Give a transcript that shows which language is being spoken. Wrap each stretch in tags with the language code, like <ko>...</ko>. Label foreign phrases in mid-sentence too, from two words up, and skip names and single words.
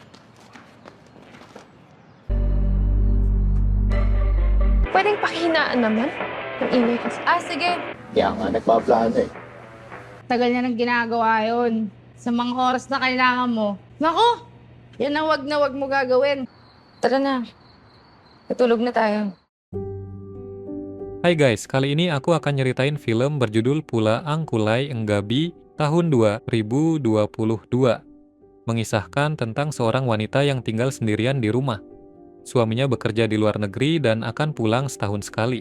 <tl>Pwedeng pakihinaan naman. Ang ingay kasi. Sige. Kaya nga, nagpaplano eh. Tagal niya nang ginagawa yun. Sa mga oras na kailangan mo. Nako! Yan ang wag na wag mo gagawin. Tara na. Natulog na tayo.</tl> <id>Hai guys, kali ini aku akan nyeritain film berjudul Pula Ang Kulai Enggabi tahun 2022. Mengisahkan tentang seorang wanita yang tinggal sendirian di rumah. Suaminya bekerja di luar negeri dan akan pulang setahun sekali.</id>